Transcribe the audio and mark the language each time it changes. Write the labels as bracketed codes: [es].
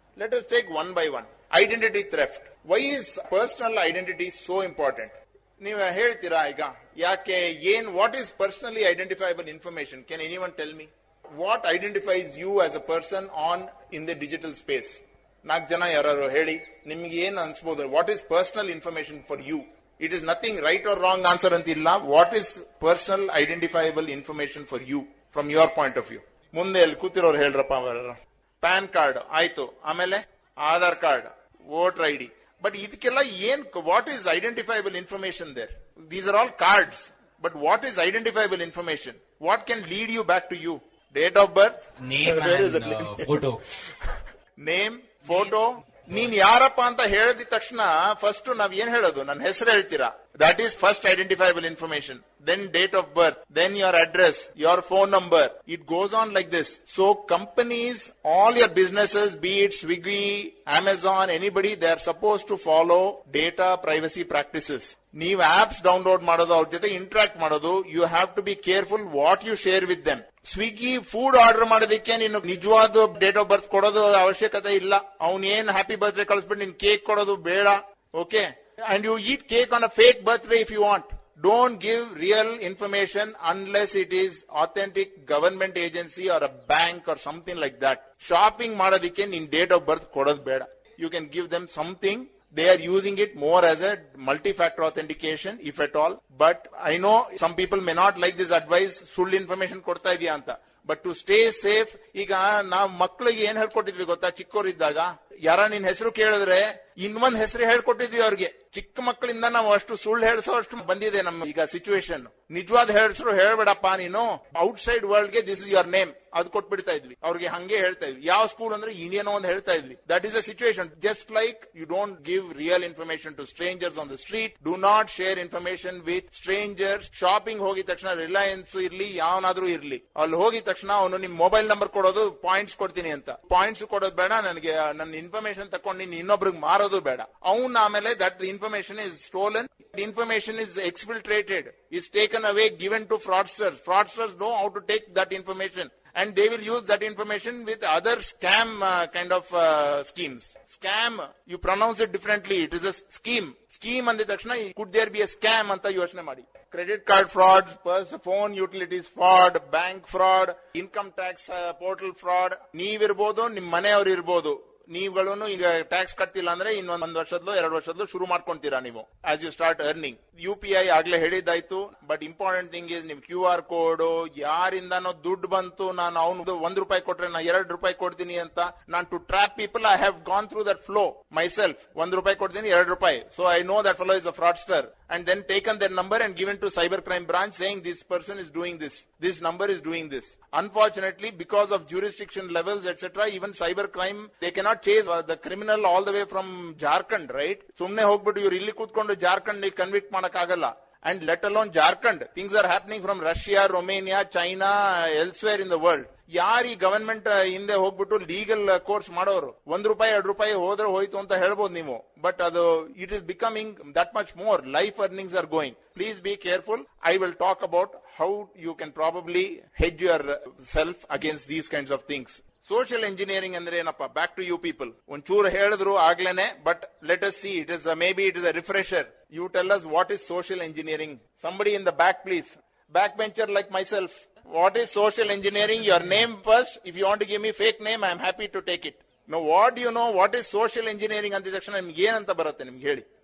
[en] Let us take one by one. Identity theft. Why is personal identity so important? [kn] ನೀವು ಹೇಳ್ತೀರಾ ಈಗ ಯಾಕೆ, [en] what is personally identifiable information? Can anyone tell me? What identifies you as a person in the digital space? [kn] 4 ಜನ ಯಾರು ಹೇಳಿ, ನಿಮ್ಗೆ ಏನ್ ಅನ್ಸ್ಬೋದು? [en] What is personal information for you? It is nothing right or wrong answer ಅಂತಿಲ್ಲ. What is personal identifiable information for you from your point of view? [kn] ಮುಂದೆ ಅಲ್ಲಿ ಕೂತಿರೋರು ಹೇಳ್ರಪ್ಪ. PAN card ಆಯ್ತು, ಆಮೇಲೆ Aadhaar card, voter ID. [en] but [kn] ಇದಕ್ಕೆಲ್ಲ ಏನ್, [en] What is identifiable information there? These are all cards, but what is identifiable information? What can lead you back to you? Date of birth, photo, name, photo. [kn] ನೀನ್ ಯಾರಪ್ಪ ಅಂತ ಹೇಳಿದ ತಕ್ಷಣ first ನಾವ್ ಏನ್ ಹೇಳೋದು? ನನ್ನ ಹೆಸರು ಹೇಳ್ತೀರಾ. [en] That is first identifiable information. Then date of birth. Then your address, your phone number. It goes on like this. So companies, all your businesses, be it Swiggy, Amazon, anybody, they are supposed to follow data privacy practices. [kn] ನೀವು apps download ಮಾಡೋದು, ಅವ್ರ ಜೊತೆ interact ಮಾಡೋದು, [en] You have to be careful what you share with them. [kn] Swiggy food order ಮಾಡೋದಕ್ಕೆ ನೀನು ನಿಜವಾದ date of birth ಕೊಡೋದು ಅವಶ್ಯಕತೆ ಇಲ್ಲ. ಅವ್ನ್ ಏನ್ ಹ್ಯಾಪಿ ಬರ್ತ್ಡೇ ಕಳಿಸ್ಬಿಟ್ಟು ನೀನ್ ಕೇಕ್ ಕೊಡೋದು ಬೇಡ. [en] Okay, and you eat cake on a fake birthday if you want. Don't give real information unless it is authentic government agency or a bank or something like that. [kn] Shopping ಮಾಡೋದಕ್ಕೆ ನೀನ್ date of birth ಕೊಡೋದು ಬೇಡ. [en] You can give them something. They are using it more as a multi-factor authentication, if at all. But I know some people may not like this advice. [kn] ಸುಳ್ಳು information ಕೊಡ್ತಾ ಇದೆಯಾ ಅಂತ. [en] but to stay safe, [kn] ಈಗ ನಾವು ಮಕ್ಕಳಿಗೆ ಏನ್ ಹೇಳ್ಕೊಟ್ಟಿದ್ವಿ ಗೊತ್ತಾ? ಚಿಕ್ಕವರಿದ್ದಾಗ ಯಾರ ನಿನ್ ಹೆಸರು ಕೇಳಿದ್ರೆ ಇನ್ನೊಂದ್ ಹೆಸರು ಹೇಳ್ಕೊಟ್ಟಿದ್ವಿ ಅವ್ರಿಗೆ. ಚಿಕ್ಕ ಮಕ್ಕಳಿಂದ ನಾವು ಅಷ್ಟು ಸುಳ್ಳು ಹೇಳ್ಸೋ ಅಷ್ಟು ಬಂದಿದೆ ನಮ್ಮ ಈಗ ಸಿಚುವೇಶನ್. ನಿಜವಾದ ಹೆಸರು ಹೇಳ್ಬೇಡಪ್ಪ ನೀನು, ಔಟ್ ಸೈಡ್ ವರ್ಲ್ಡ್ ಗೆ [en] this is your name, [kn] ಅದು ಕೊಟ್ಬಿಡ್ತಾ ಇದ್ವಿ ಅವ್ರಿಗೆ. ಹಂಗೆ ಹೇಳ್ತಾ ಇದ್ವಿ. ಯಾವ ಸ್ಕೂಲ್ ಅಂದ್ರೆ ಇಂಡಿಯನ್ ಒಂದು ಹೇಳ್ತಾ ಇದ್ವಿ. [en] That is a situation. Just like you don't give real information to strangers on the street. Do not share information with strangers. [kn] Shopping ಹೋಗಿದ ತಕ್ಷಣ ರಿಲಯನ್ಸ್ ಇರ್ಲಿ, ಯಾವನಾದ್ರೂ ಇರ್ಲಿ, ಅಲ್ಲಿ ಹೋಗಿದ ತಕ್ಷಣ ಅವನು ನಿಮ್ ಮೊಬೈಲ್ ನಂಬರ್ ಕೊಡೋದು, ಪಾಯಿಂಟ್ಸ್ ಕೊಡ್ತೀನಿ ಅಂತ. ಪಾಯಿಂಟ್ಸ್ ಕೊಡೋದು ಬೇಡ, ನನಗೆ ನನ್ನ ಇನ್ಫಾರ್ಮೇಶನ್ ತಕೊಂಡು ನೀನ್ ಇನ್ನೊಬ್ರಿಗೆ ಮಾರೋದು ಬೇಡ. ಅವನ್ ಆಮೇಲೆ [en] That information is stolen. Information is exfiltrated, is taken away, given to fraudsters. Fraudsters know how to take that information, and they will use that information with other scam kind of schemes. Scam, you pronounce it differently. It is a scheme. Scheme ಅಂದ ತಕ್ಷಣ could there be a scam [kn] ಅಂತ ಯೋಚನೆ ಮಾಡಿ. [en] Credit card fraud, phone utilities fraud, bank fraud, income tax portal fraud. [kn] ನೀವಿರ್ಬೋದು, ನಿಮ್ ಮನೆಯವರು ಇರ್ಬೋದು. ನೀವುಗಳನ್ನು ಈಗ tax ಕಟ್ತಿಲ್ಲ ಅಂದ್ರೆ ಇನ್ನೊಂದ್ ವರ್ಷದಲ್ಲೋ 2 ವರ್ಷದಲ್ಲೋ ಶುರು ಮಾಡ್ಕೊಂತೀರಾ ನೀವು [en] As you start earning. [kn] UPI ಆಗ್ಲೇ ಹೇಳಿದ್ದಾಯ್ತು. [en] but important thing is [kn] ನಿಮ್ QR ಕೋಡ್, ಯಾರಿಂದಾನೋ ದುಡ್ಡು ಬಂತು, ನಾನು ಅವ್ನು ₹1 ಕೊಟ್ರೆ ನಾ ₹2 ಕೊಡ್ತೀನಿ ಅಂತ. [en] ನಾನು to trap people, I have gone through that flow myself. [kn] ₹1 ಕೊಡ್ತೀನಿ, ₹2. [en] So I know that fellow is a fraudster. And then taken their number and given to cybercrime branch saying this person is doing this, this number is doing this. Unfortunately, because of jurisdiction levels, etc., even cybercrime, they cannot chase the criminal all the way from Jharkhand, right? [kn] Sumne hogbittu iವರು ಇಲ್ಲಿ ಕೂತ್ಕೊಂಡು Jharkhand convict ಮಾಡಕ್ ಆಗಲ್ಲ. [en] And let alone Jharkhand. Things are happening from Russia, Romania, China, elsewhere in the world. [kn] ಯಾರು ಈ government ಹಿಂದೆ ಹೋಗ್ಬಿಟ್ಟು legal course ಮಾಡೋರು? ₹1 ₹2 ಹೋದ್ರೆ ಹೋಯ್ತು ಅಂತ ಹೇಳ್ಬೋದು ನೀವು. [en] But ಅದು it is becoming that much more. Life earnings are going. Please be careful. I will talk about how you can probably hedge yourself against these kinds of things. [kn] Social engineering ಅಂದ್ರೆ ಏನಪ್ಪಾ? [en] Back to you people. [kn] ಒಂಚೂರು ಹೇಳಿದ್ರು ಆಗ್ಲೇನೆ, [en] But let us see. It is maybe it is a refresher. You tell us what is social engineering. Somebody in the back, please. Backbencher like myself. What is social engineering? Your name first. If you want to give me fake name, I am happy to take it. No what you know what is social engineering [kn] ಅಂದ ತಕ್ಷಣ ನಿಮ್ಗೆ ಏನಂತ ಬರುತ್ತೆ ನಿಮ್ಗೆ ಹೇಳಿ.